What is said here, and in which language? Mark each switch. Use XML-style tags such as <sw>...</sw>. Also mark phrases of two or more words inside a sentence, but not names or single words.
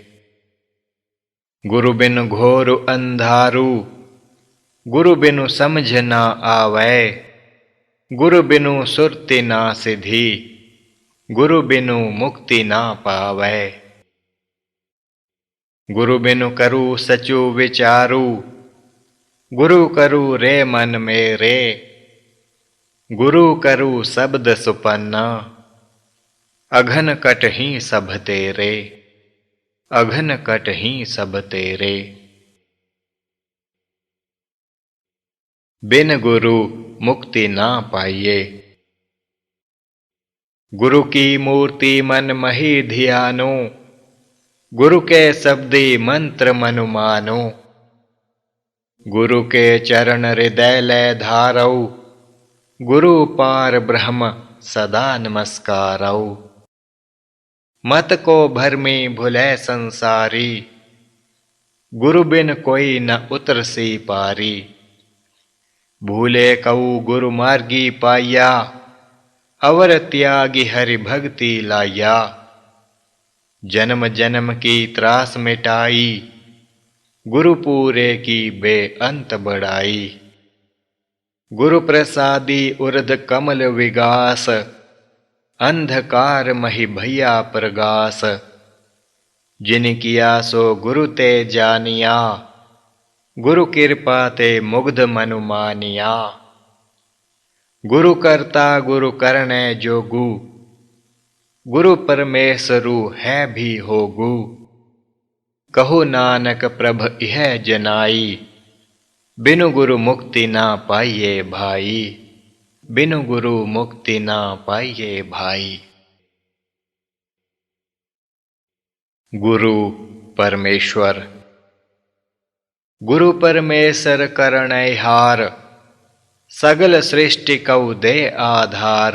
<hi>गुरु बिन घोर अंधारू, गुरु बिनु समझ ना आवै। गुरु बिनु सुरति ना सिधि, गुरु बिनु मुक्ति ना पावै। गुरु बिनु करु सचु विचारू, गुरु करू रे मन मेरे। गुरु करू शब्द सुपन्ना, अघन कट ही सब तेरे। अघन कट ही सब तेरे। बिन गुरु मुक्ति ना पाइये।</hi> <pa>ਗੁਰ ਕੀ ਮੂਰਤਿ ਮਨ ਮਹਿ ਧਿਆਨੁ ਗੁਰ ਕੈ ਸਬਦਿ ਮੰਤ੍ਰੁ ਮਨੁ ਮਾਨੁ। ਗੁਰ ਕੇ ਚਰਨ ਰਿਦੈ ਲੈ ਧਾਰਉ ਗੁਰੁ ਪਾਰ ਬ੍ਰਹਮੁ ਸਦਾ ਨਮਸਕਾਰਉ। ਮਤ ਕੋ ਭਰਮਿ ਭੁਲੈ ਸੰਸਾਰਿ ਗੁਰ ਬਿਨੁ ਕੋਇ ਨ ਉਤਰ ਸਿ ਪਾਰਿ। ਭੂਲੇ ਕਉ ਗੁਰਿ ਮਾਰਗਿ ਪਾਇਆ ਅਵਰ ਤਿਆਗਿ ਹਰਿ ਭਗਤੀ ਲਾਇਆ। ਜਨਮ ਜਨਮ ਕੀ ਤ੍ਰਾਸ ਮਿਟਾਈ ਗੁਰ ਪੂਰੇ ਕੀ ਬੇਅੰਤ ਵਡਾਈ। ਗੁਰ ਪ੍ਰਸਾਦਿ ਊਰਧ ਕਮਲ ਬਿਗਾਸ ਅੰਧਕਾਰ ਮਹਿ ਭਇਆ ਪ੍ਰਗਾਸ। ਜਿਨਿ ਕੀਆ ਸੋ ਗੁਰ ਤੇ ਜਾਨਿਆ ਗੁਰ ਕਿਰਪਾ ਤੇ ਮੁਗਧ ਮਨੁ ਮਾਨਿਆ। ਗੁਰੁ ਕਰਤਾ ਗੁਰੁ ਕਰਣੈ ਜੋਗੁ ਗੁਰੁ ਪਰਮੇਸੁਰੁ ਹੈ ਭੀ ਹੋਗੁ। ਕਹੁ ਨਾਨਕ ਪ੍ਰਭ ਇਹ ਜਨਾਈ, ਬਿਨੁ ਗੁਰ ਮੁਕਤਿ ਨ ਪਾਈਐ ਭਾਈ। ਬਿਨੁ ਗੁਰ ਮੁਕਤਿ ਨ ਪਾਈਐ ਭਾਈ। ਗੁਰ ਪਰਮੇਸਰੁ। ਗੁਰੁ ਪਰਮੇਸਰੁ ਕਰਣੈਹਾਰੁ ਸਗਲ ਸ੍ਰਿਸਟਿ ਕਉ ਦੇ ਆਧਾਰੁ।</pa>